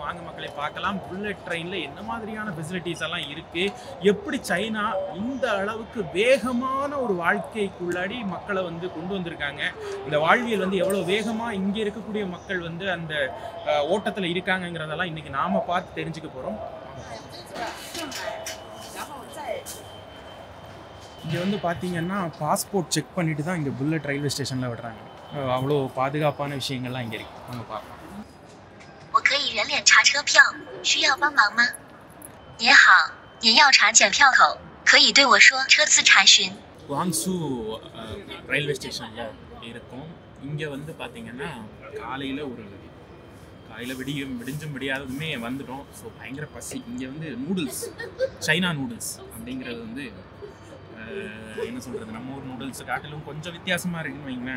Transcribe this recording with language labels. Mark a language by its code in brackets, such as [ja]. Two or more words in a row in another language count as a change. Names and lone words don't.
[ta] வாங்க மக்களை பார்க்கலாம் [en] bullet train [ta] என்ன மாதிரியான ஃபெசிலிட்டிஸ் எல்லாம் இருக்குது, எப்படி சைனா இந்த அளவுக்கு வேகமான ஒரு வாழ்க்கைக்குள்ளாடி மக்களை வந்து கொண்டு வந்திருக்காங்க, இந்த வாழ்வியல் வந்து எவ்வளோ வேகமாக இங்கே இருக்கக்கூடிய மக்கள் வந்து அந்த ஓட்டத்தில் இருக்காங்கங்கிறதெல்லாம் இன்றைக்கி நாம் பார்த்து தெரிஞ்சுக்க போகிறோம். இங்கே வந்து பார்த்தீங்கன்னா [en] passport check [ta] பண்ணிட்டு தான் இங்கே [en] bullet railway station [ta] விடுறாங்க. அவ்வளோ பாதுகாப்பான விஷயங்கள்லாம் இங்கே இருக்குது. வாங்க பார்க்கலாம். [zh] 我可以人脸查车票，需要帮忙吗？您好，您要查检票口，可以对我说车次查询。 [ta] குவாங்சு ரயில்வே ஸ்டேஷனில் இருக்கும். இங்கே வந்து பார்த்தீங்கன்னா காலையில் விடிஞ்சும் விடியாததுமே வந்துட்டோம். ஸோ பயங்கர பசி. இங்கே வந்து நூடுல்ஸ், சைனா நூடுல்ஸ் அப்படிங்கிறது வந்து என்ன சொல்கிறது, நம்ம ஊர் நூடுல்ஸை காட்டிலும் கொஞ்சம் வித்தியாசமாக இருக்குன்னு வைங்களேன்.